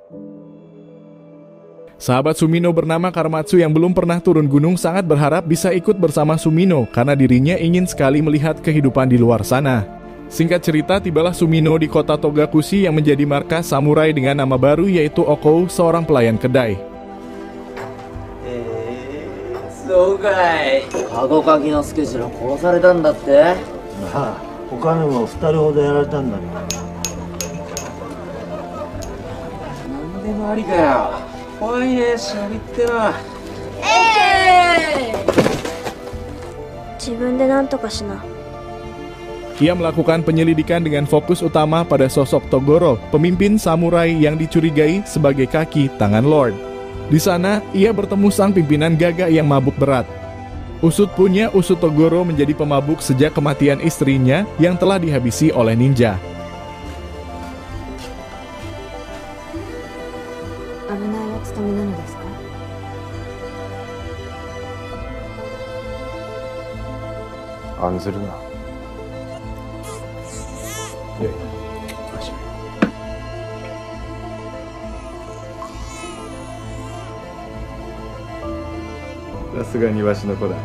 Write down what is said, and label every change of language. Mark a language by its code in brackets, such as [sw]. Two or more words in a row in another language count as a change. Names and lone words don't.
[id] Sahabat Sumino bernama Karematsu yang belum pernah turun gunung sangat berharap bisa ikut bersama Sumino karena dirinya ingin sekali melihat kehidupan di luar sana. Singkat cerita, tibalah Sumino di kota Togakushi yang menjadi markas samurai dengan nama baru yaitu Okou, seorang pelayan kedai. [ja] そうかい。籠かきの助次郎殺されたんだって。まあ、他にも2人ほどやられたんだけど。なんでもありかよ。怖いね、シャビってのは。自分で何とかしな。 [id] Ia melakukan penyelidikan dengan fokus utama pada sosok Togoro, pemimpin samurai yang dicurigai sebagai kaki tangan Lord. Di sana, ia bertemu sang pimpinan Gagak yang mabuk berat. Usut punya usut Togoro menjadi pemabuk sejak kematian istrinya yang telah dihabisi oleh ninja. [ja] 案ずるな. さすがにわしの子だ。